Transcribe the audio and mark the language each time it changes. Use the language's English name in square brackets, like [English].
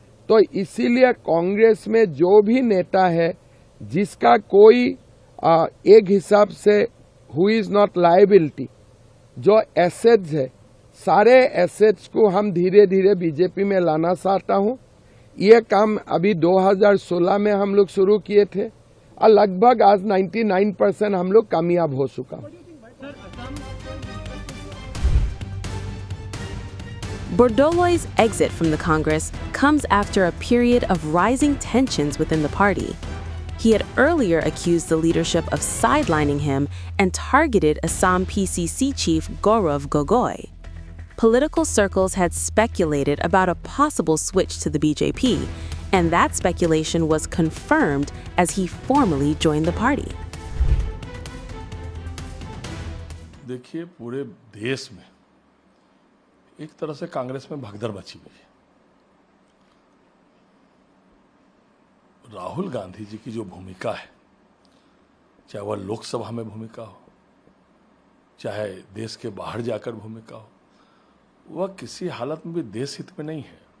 [Hindi] तो इसीलिए कांग्रेस में जो भी नेता है जिसका कोई एक हिसाब से [English] who is not liability, [Hindi] जो एसेट्स है, सारे एसेट्स को हम धीरे धीरे बीजेपी में लाना चाहता हूं। ये काम अभी 2016 में हम लोग शुरू किए थे और लगभग आज 99% हम लोग कामयाब हो चुका। [English] Bordoloi's exit from the Congress comes after a period of rising tensions within the party. He had earlier accused the leadership of sidelining him and targeted Assam PCC chief Gaurav Gogoi. Political circles had speculated about a possible switch to the BJP, and that speculation was confirmed as he formally joined the party. [Hindi] देखिए, पूरे देश में एक तरह से कांग्रेस में भगदड़ मची हुई है। राहुल गांधी जी की जो भूमिका है, चाहे वह लोकसभा में भूमिका हो, चाहे देश के बाहर जाकर भूमिका हो, वह किसी हालत में भी देश हित में नहीं है।